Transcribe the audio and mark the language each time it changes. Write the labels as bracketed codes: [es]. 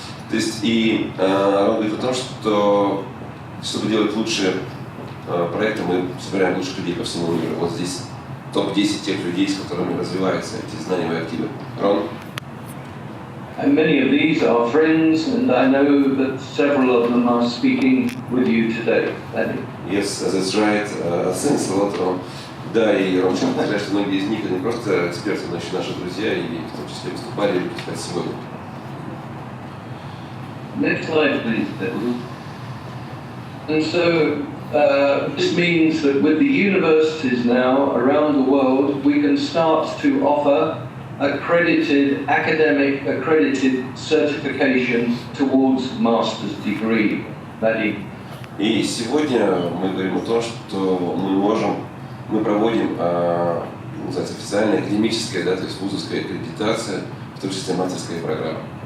[ru] То есть и он говорит о том, что чтобы делать лучшие проекты, мы собираем лучших людей по всему миру. Вот здесь топ-10 тех людей, с которыми развиваются эти знания и активы. Рон? [en] And many of these are friends, and I know that several of them are speaking with you today. Yes, that's right. Thanks a lot, Ron. [ru] Да, и Рон, что многие из них не просто эксперты, но еще наши друзья, и в том числе выступали или выступать сегодня. [en] Next slide, please. And so this means that with the universities now around the world, we can start to offer accredited, accredited certification towards master's degree. Vadim. [ru] И сегодня мы говорим о том, что мы проводим называется, официальная академическая, да, то есть вузовская аккредитация, в том числе мастерская программа.